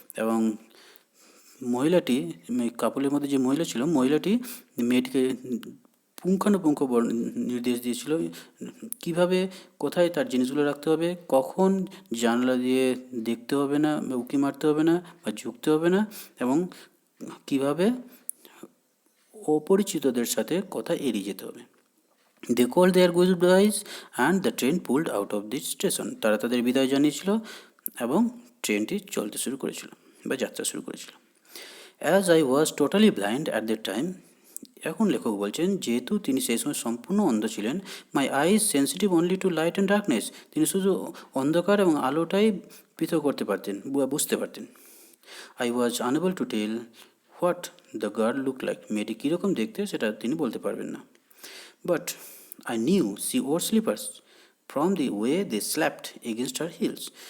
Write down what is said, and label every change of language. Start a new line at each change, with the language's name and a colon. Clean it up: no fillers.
Bangla: এবং মহিলাটি কাপলের মধ্যে যে মহিলা ছিল, মহিলাটি মেয়েটিকে পুঙ্খানুপুঙ্খ নির্দেশ দিয়েছিল কিভাবে কোথায় তার জিনিসগুলো রাখতে হবে, কখন জানলা দিয়ে দেখতে হবে না, উঁকি মারতে হবে না বা ঝুঁকতে হবে না, এবং কিভাবে অপরিচিতদের সাথে কথা এড়িয়ে যেতে হবে।
English: They called their goodbyes and the train pulled out of the station.
Bangla: তারা তাদের বিদায় জানিয়েছিল এবং ট্রেনটি চলতে শুরু করেছিল বা যাত্রা শুরু করেছিল।
English: As I was totally blind at that time,
Bangla: এখন লেখক বলছেন যেহেতু তিনি সেই সময় সম্পূর্ণ অন্ধ ছিলেন,
English: my eyes sensitive only to light and darkness,
Bangla: তিনি শুধু অন্ধকার এবং আলোটাই পৃথক করতে পারতেন, বুঝতে পারতেন।
English: I was unable to tell what the girl look like,
Bangla: মেয়েটি কীরকম দেখতে সেটা তিনি বলতে পারবেন না।
English: But I knew she wore slippers from the way they slapped against her heels.